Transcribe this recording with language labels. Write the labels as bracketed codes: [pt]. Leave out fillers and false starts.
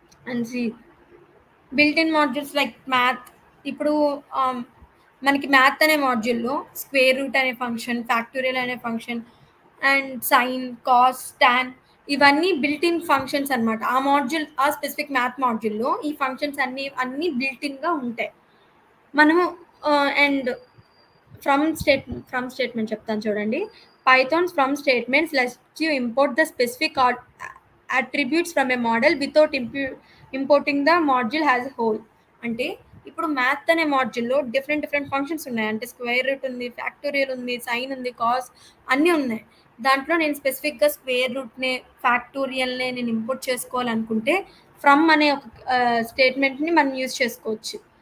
[en] And C built in modules like math. [te] ఇప్పుడు మనకి math అనే మాడ్యూల్లో స్క్వేర్ రూట్ అనే ఫంక్షన్, ఫ్యాక్టోరియల్ అనే function, and sign, cos, tan ఇవన్నీ బిల్ట్ ఇన్ ఫంక్షన్స్ అనమాట. ఆ మాడ్యూల్, ఆ స్పెసిఫిక్ మ్యాథ్ మాడ్యూల్లో ఈ ఫంక్షన్స్ అన్నీ బిల్ట్ ఇన్గా ఉంటాయి. మనము అండ్ ఫ్రమ్ స్టేట్మెంట్ చెప్తాను చూడండి. [en] Python's from statements lets you import the specific attributes from a model without importing the module as a whole. [te] అంటే ఇప్పుడు మ్యాథ్ అనే మాడ్యూల్లో డిఫరెంట్ ఫంక్షన్స్ ఉన్నాయి. అంటే స్క్వేర్ రూట్ ఉంది, ఫ్యాక్టోరియల్ ఉంది, సైన్ ఉంది, కాస్ అన్నీ ఉన్నాయి. దాంట్లో నేను స్పెసిఫిక్గా స్క్వేర్ రూట్నే, ఫ్యాక్టోరియల్నే నేను ఇంపోర్ట్ చేసుకోవాలనుకుంటే ఫ్రమ్ అనే ఒక స్టేట్మెంట్ని మనం యూజ్ చేసుకోవచ్చు.